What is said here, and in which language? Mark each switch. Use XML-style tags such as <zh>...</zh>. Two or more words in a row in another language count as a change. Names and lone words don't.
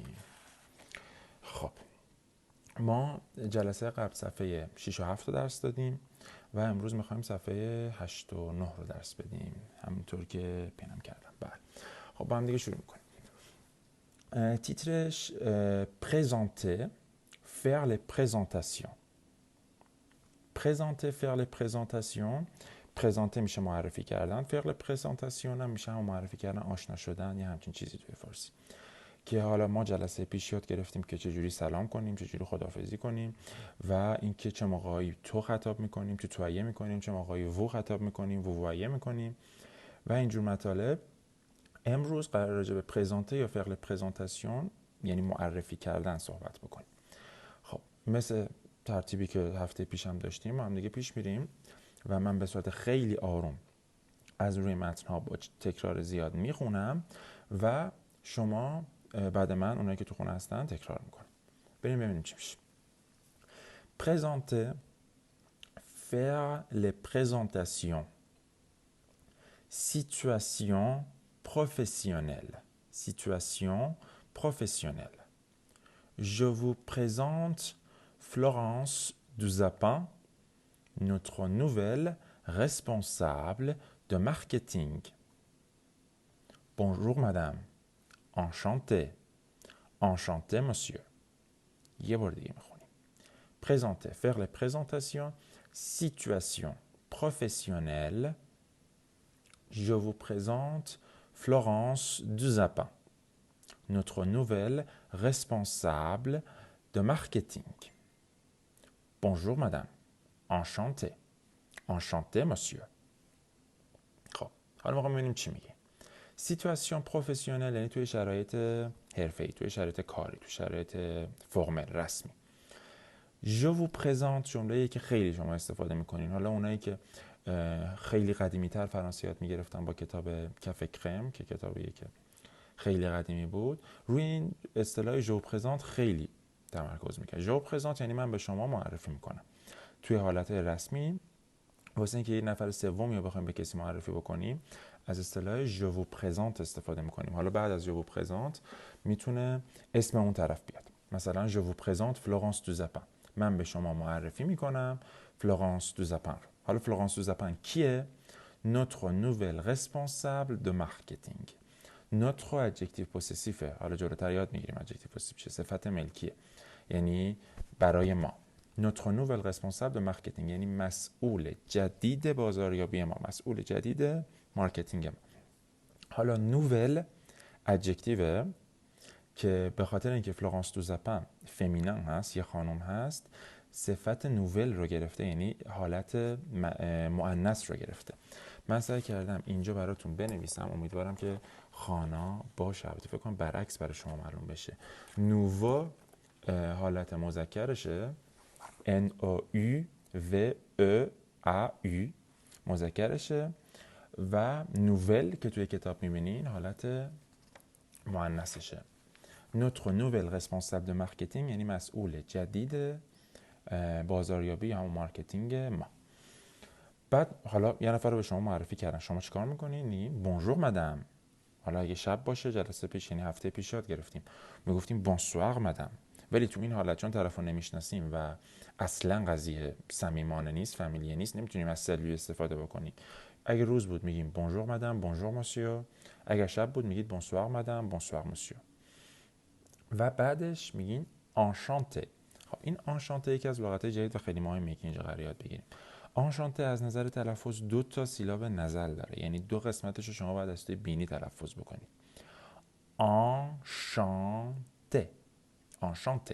<fa>خب ما جلسه قبل صفحه 6 و 7 رو درس دادیم و امروز میخوایم صفحه 8 و 9 رو درس بدیم، همونطور که پینم کردم. بله خب با هم دیگه شروع میکنیم.</fa> <fr>تیترش présenter, faire les présentations. présenter, faire les présentations.</fr> <fa>présenter میشه معرفی کردن،</fa> <fr>faire les présentations</fr> <fa>هم میشه هم معرفی کردن، آشنا شدن یا همچین چیزی توی فارسی. که حالا ما جلسه پیش یاد گرفتیم که چجوری سلام کنیم، چجوری خداحافظی کنیم و اینکه چه موقعی تو خطاب میکنیم، تو تویه میکنیم، چه موقعی وو خطاب میکنیم، ووایه میکنیم و اینجور مطالب. امروز قرار راجع به پرزنته یا فعل پرزنتاسیون یعنی معرفی کردن صحبت بکنیم. خب مثل ترتیبی که هفته پیشم داشتیم ما هم دیگه پیش میریم و من به صورت خیلی آروم از روی متن‌ها با تکرار زیاد میخونم و شما بعد من اونایی که تو خونه هستن تکرار میکنم. بریم ببینیم چی میشه.</fa> <fr>Présenter, faire les présentations. Situation professionnelle. Situation professionnelle. Je vous présente Florence Duzapin, notre nouvelle responsable de marketing. Bonjour madame. Enchanté. Enchanté monsieur.</fr> <fa>یه بار دیگه میخونیم.</fa> <fr>Présenter, faire les présentations. Situation professionnelle. Je vous présente Florence Duzapin, notre nouvelle responsable de marketing. Bonjour madame. Enchanté. Enchanté monsieur.</fr> <fa>خب حالا ما ببینیم چی میگه.</fa> <fr>situation professionnelle</fr> <fa>یعنی توی شرایط حرفه‌ای، توی شرایط کاری، توی شرایط فرمل رسمی.</fa> <fr>Je vous présente</fr> <fa>جمله‌ای که خیلی شما استفاده میکنین. حالا اونایی که خیلی قدیمی تر فرانسه یاد میگرفتن با کتاب کف کرم که کتابیه که خیلی قدیمی بود، روی این اصطلاح</fa> <fr>je présente</fr> <fa>خیلی تمرکز میکنه.</fa> <fr>je présente</fr> <fa>یعنی من به شما معرفی میکنم. توی حالت رسمی واسه اینکه یه نفر سوم یا بخوایم به کسی معرفی بکنیم از اصطلاح</fa> <fr>je vous présente</fr> <fa>استفاده میکنیم. حالا بعد از</fa> <fr>je vous présente</fr> <fa>میتونه اسم اون طرف بیاد. مثلا</fa> <fr>je vous présente</fr> <fa>فلورانس دوزاپین. من به شما معرفی میکنم فلورانس دوزاپین رو. حالا فلورانس دوزاپین کیه؟</fa> <fr>notre nouvelle responsable de marketing. notre adjectif possessif</fr> <fa>ه. حالا جلوتر یاد میگیریم</fa> <fr>adjectif possessif</fr> <fa>چه صفت ملکیه، یعنی برای ما.</fa> <fr>notre nouvelle responsable de marketing</fr> <fa>یعنی مسئول جدید بازاریابی ما، مسئول جدید مارکتینگ ما. حالا نوول ادجکتیوه که به خاطر اینکه فلورانس دوزاپین فمینن هست، یه خانم هست، صفت نوول رو گرفته، یعنی حالت مؤنث رو گرفته. من سعی کردم اینجا براتون بنویسم، امیدوارم که خانا باشه. البته فکر کنم برعکس برای شما معلوم بشه. نوو حالت مذکرشه، N-O-U-V-E-A-U مذکرشه و نوول که توی کتاب میبینین حالت مؤنثشه.</fa> <fr>notre nouvelle responsable de marketing</fr> <fa>یعنی مسئول جدید بازاریابی یا مارکتینگ ما. بعد حالا یه نفر رو به شما معرفی کردن، شما چیکار میکنین؟</fa> <fr>bonjour madame.</fr> <fa>حالا اگه شب باشه جلسه پیش یعنی هفته پیش یاد گرفتیم میگفتیم</fa> <fr>bonsoir madame,</fr> <fa>ولی تو این حالت چون طرفو نمیشناسیم و اصلا قضیه صمیمانه نیست، فامیلیه نیست، نمیتونیم از سلوی استفاده بکنیم. اگه روز بود میگیم</fa> <fr>bonjour madame, bonjour monsieur.</fr> <fa>اگه شب بود میگید</fa> <fr>bonsoir madame, bonsoir monsieur.</fr> <fa>و بعدش میگین انشانته. خب این آنشانته یکی از لغت‌های جدید و خیلی مهمه که اینجا قرار یاد بگیریم. آنشانته از نظر تلفظ 2 تا سیلاب نزل داره، یعنی 2 قسمتش رو شما باید از توی بینی تلفظ بکنید.</fa> <fr>enchanté, enchanté.</fr>